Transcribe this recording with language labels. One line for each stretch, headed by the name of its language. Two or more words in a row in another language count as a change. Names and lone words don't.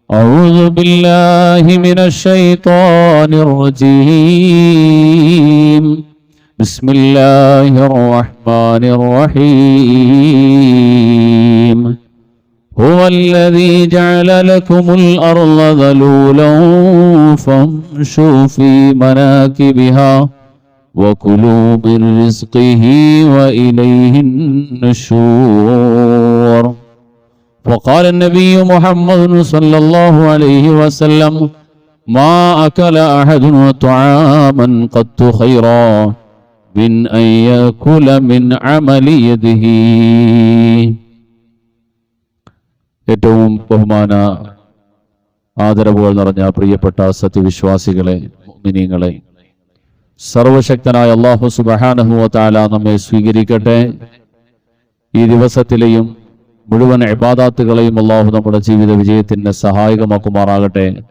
Arabic: أعوذ بالله من الشيطان الرجيم بسم الله الرحمن الرحيم هو الذي جعل لكم الأرض ذلولا فامشوا في مناكبها وكلوا من رزقه وإليه النشور. وقال النبي محمد صلى الله عليه وسلم ما أكل أحد طعاما قط خيرا من أن يأكل من عمل يده.
Malayalam: ഏറ്റവും ബഹുമാന ആദരവുകൾ നിറഞ്ഞ പ്രിയപ്പെട്ട സത്യവിശ്വാസികളെ, മുഅ്മിനീങ്ങളെ, സർവശക്തനായ അല്ലാഹു
Arabic: سبحانه وتعالى
Malayalam: നമ്മെ സ്വീകരിക്കട്ടെ. ഈ ദിവസത്തിലെയും മുഴുവൻ ഇബാദത്തുകളെയും അല്ലാഹു നമ്മുടെ ജീവിത വിജയത്തിന് സഹായകമാക്കുമാറാകട്ടെ.